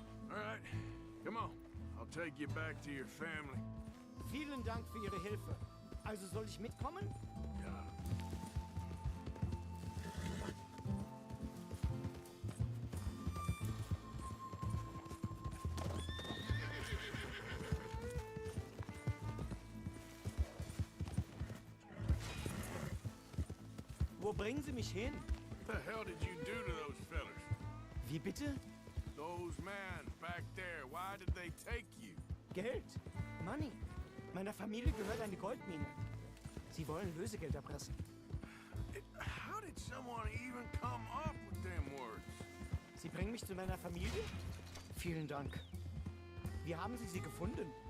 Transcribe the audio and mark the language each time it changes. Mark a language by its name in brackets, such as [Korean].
[English] All right, come on. I'll take you back to your family. [German] Vielen Dank für Ihre Hilfe. Also soll ich mitkommen? Ja. Wo bringen Sie mich hin? [English] What the hell did you do to those fellers? [German] Wie bitte? [English] Those men back there, why did they take you? [German] Geld. Money. Meiner Familie gehört eine Goldmine. Sie wollen Lösegeld erpressen. [English] How did someone even come up with them words? [German] Sie bringen mich zu meiner Familie? Vielen Dank. Wie haben Sie sie gefunden?